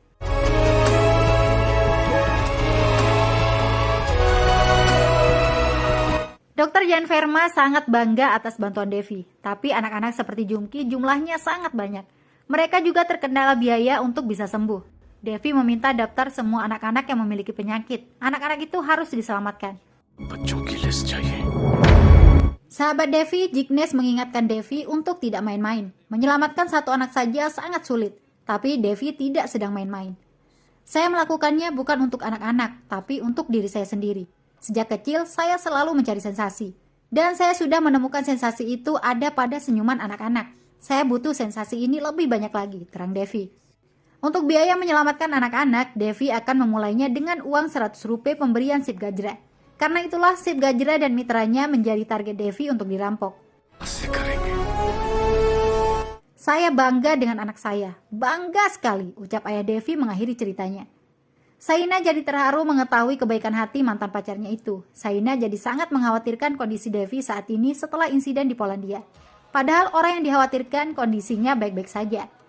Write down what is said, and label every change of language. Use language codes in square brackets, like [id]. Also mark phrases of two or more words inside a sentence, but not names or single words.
[id] Dr. Jan Verma sangat bangga atas bantuan Devi, tapi anak-anak seperti Jumki jumlahnya sangat banyak. Mereka juga terkendala biaya untuk bisa sembuh. Devi meminta daftar semua anak-anak yang memiliki penyakit. Anak-anak itu harus diselamatkan. [hi] बच्चों की लिस्ट चाहिए. [id] Sahabat Devi, Jignesh mengingatkan Devi untuk tidak main-main. Menyelamatkan satu anak saja sangat sulit, tapi Devi tidak sedang main-main. Saya melakukannya bukan untuk anak-anak, tapi untuk diri saya sendiri. Sejak kecil, saya selalu mencari sensasi. Dan saya sudah menemukan sensasi itu ada pada senyuman anak-anak. Saya butuh sensasi ini lebih banyak lagi, terang Devi. Untuk biaya menyelamatkan anak-anak, Devi akan memulainya dengan uang 100 rupiah pemberian Sip Gajra. Karena itulah Sip Gajra dan mitranya menjadi target Devi untuk dirampok. [hi] ऐसे करेंगे. [id] Saya bangga dengan anak saya. Bangga sekali, ucap ayah Devi mengakhiri ceritanya. Saina jadi terharu mengetahui kebaikan hati mantan pacarnya itu. Saina jadi sangat mengkhawatirkan kondisi Devi saat ini setelah insiden di Polandia. Padahal orang yang dikhawatirkan kondisinya baik-baik saja.